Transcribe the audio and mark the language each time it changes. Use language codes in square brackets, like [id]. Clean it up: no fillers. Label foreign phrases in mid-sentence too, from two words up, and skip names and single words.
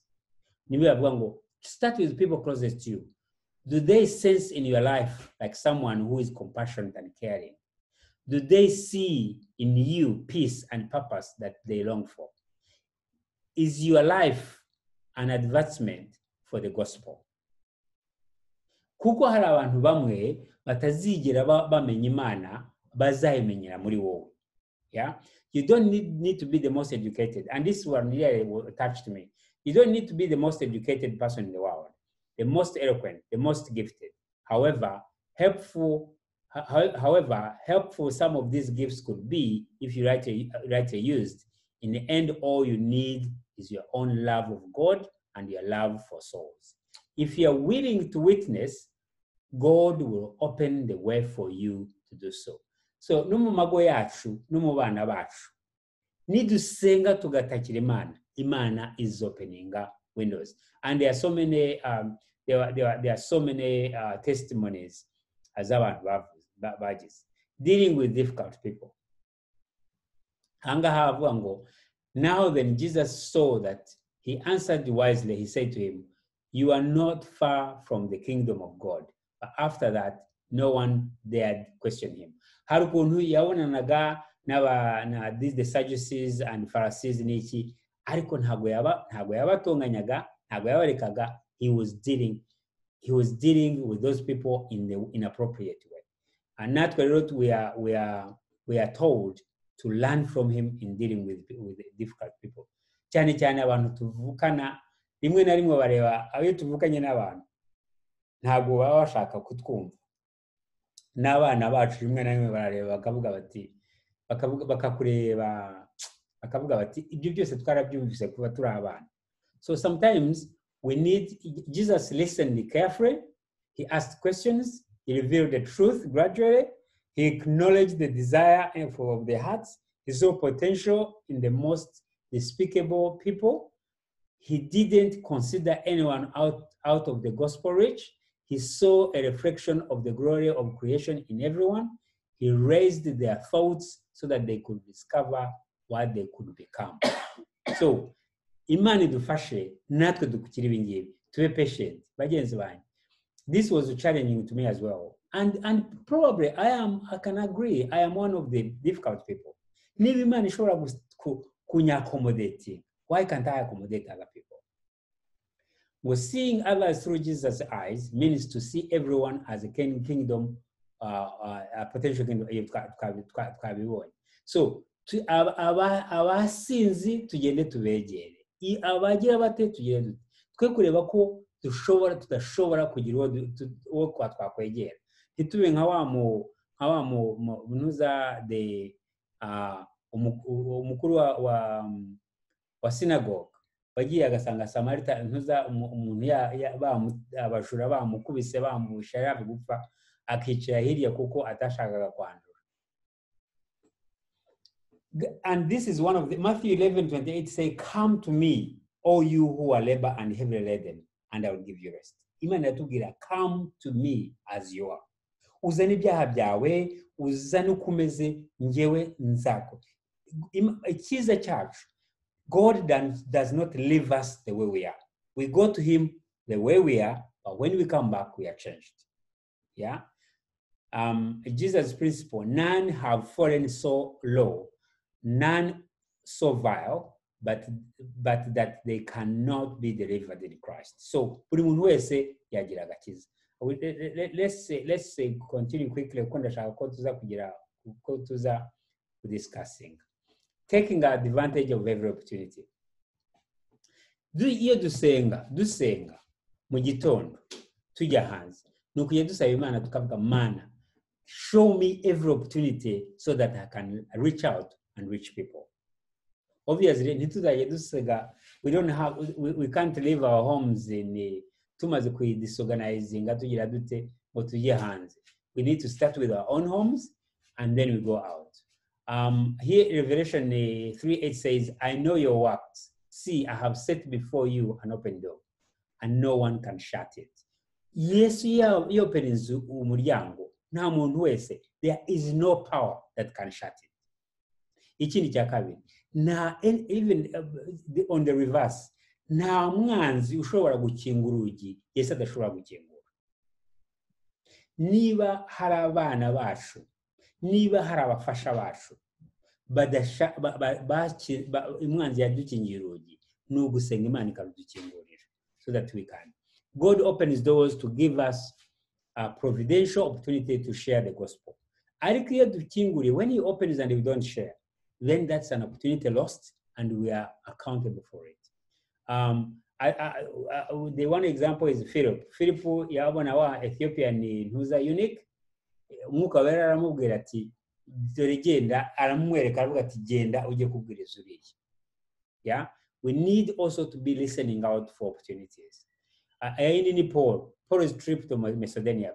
[en] Start with people closest to you. Do they sense in your life like someone who is compassionate and caring? Do they see in you peace and purpose that they long for? is your life an advancement for the gospel? [rw] Kuko hari abantu bamwe batazigera bamenya Imana bazayimenyera muri wowe. [en] Yeah, you don't need to be the most educated, and this one really touched me. You don't need to be the most educated person in the world, the most eloquent, the most gifted. However helpful some of these gifts could be if you rightly used. In the end, all you need is your own love of God and your love for souls. If you are willing to witness, God will open the way for you to do so. [rw] So no mu mago yacu no mu bana bacu nidusenga tugatakira Imana [en] is opening windows. And there are so many there are so many testimonies as [rw] abantu bagize [en] dealing with difficult people. [rw] Ahangaha havuga ngo, [en] now then Jesus saw that he answered wisely. He said to him, you are not far from the kingdom of God. But after that, no one dared question him. [rw] Hari ukuntu yabonanaga [en] the Sadducees and Pharisees [rw] n'iki, ariko ntago yabatonganyaga, ntago yabarekaga. [en] He was dealing with those people in the inappropriate way. And natwe we are told to learn from him in dealing with difficult people. [rw] Cyane cyane abantu tuvukana rimwe na rimwe bareba ayo tuvukanye n'abantu ntago baba bashaka kutwumva. N'abana bacu rimwe na rimwe barareba bakavuga bati bakakureba bakavuga bati ibyo byose twarabyumvise kuba turi abana. [en] So sometimes we need, Jesus listened carefully, he asked questions, he revealed the truth gradually, he acknowledged the desire of the hearts, he saw potential in the most despicable people. He didn't consider anyone out of the gospel reach. He saw a reflection of the glory of creation in everyone. He raised their thoughts so that they could discover what they could become. So, [rw] Imana idufashe natwe dukukira ibingibi, tube patient, bagenzi banyu. [en] This was challenging to me as well. And probably I can agree, I am one of the difficult people. [rw] Niba Imana ishobora kunya-accommodate, [en] why can't I accommodate other people? Well, seeing others through Jesus' eyes means to see everyone as a kingdom, a potential kingdom. So, [rw] abasinzi tugende tubegere, abagira bate tugende twe kureba ko tudashobora kugira uwo twakwegera, ntitube nka wa ntuza umukuru wa synagogue bagiye agasanga Samarita ntuza umuntu abajura bamukubise bamusha yaje gupfa akicara hirya kuko atashakaga kwandura. [en] And this is one of the Matthew 11:28 say, come to me, all you who are labor and heavy laden, and I will give you rest. [rw] Imana yatubwira, [en] come to me as you are. [rw] Uzane ibyaha byawe, uzane ukumeze, njyewe nzako. Icyiza cyacu, [en] God does not leave us the way we are. We go to him the way we are, but when we come back, we are changed. Yeah? Jesus' principle, none have fallen so low, none so vile, but that they cannot be delivered in Christ. So, [rw] buri muntu wese yagira agakiza. [en] Let's say continue quickly [rw] ko ndashaka ko tuza [en] discussing. Taking advantage of every opportunity. [rw] Iyo dusenga mu gitondo tujya hanze nukuye dusaba Imana tukavuga Mana, [en] show me every opportunity so that I can reach out and reach people. Obviously, we can't leave our homes in [rw] tumaze disorganizing tugira dute ngo tujye hanze. [en] We need to start with our own homes and then we go out. Here Revelation 3:8 says, I know your works. See, I have set before you an open door and no one can shut it. [rw] Yesu yopeneza umuryango nta muntu wese, [en] there is no power that can shut it. [rw] Ikindi cya kabiri, [en] even on the reverse, [rw] nta mwanzi ushobora gukingura urugi Yesu adashobora gukingura. Niba hari abana bacu, niba hari abafasha bacu umwanzi yadukingira urugi, ni ugusenga Imana ikadukingurira [en] so that we can. God opens doors to give us a providential opportunity to share the gospel. [rw] Ariko iyo dukinguriye, [en] when he opens and we don't share, then that's an opportunity lost and we are accountable for it. The one example is Philip. [rw] Philip yabona wa Ethiopian ntuza unique, umwuka wera aramubwira ati dore genda, aramwereka aravuga ati genda ujye kubwiriza uriya. [en] Yeah, we need also to be listening out for opportunities. Ni Paul's trip to Macedonia.